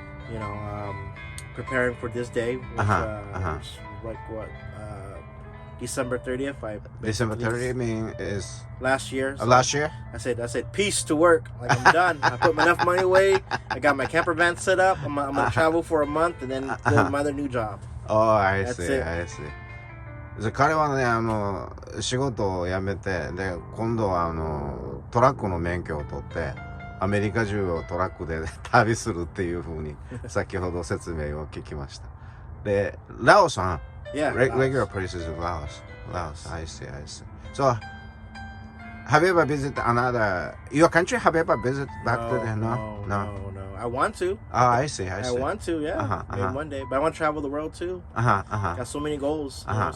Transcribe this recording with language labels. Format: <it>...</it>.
<en>You know, preparing for this day, which was like what, December 30th. December 30th mean is last year. So last year. I said peace to work. Like I'm done. I put enough money away. I got my camper van set up. I'm gonna travel for a month and then go to my other new job. Oh, I That's see. it. I see.</en> <ja>彼はね仕事を辞めてで今度はトラックの免許を取ってアメリカ中をトラックで旅するっていう風に先ほど説明を聞きました。でラオスさん。</ja> <en>Yeah. Regular places in Laos. I see. So, have you ever visited your country? Have you ever visited back to there? No. I want to. Oh, I see. I want to, yeah. Maybe one day. But I want to travel the world too. Got so many goals. You know,</en>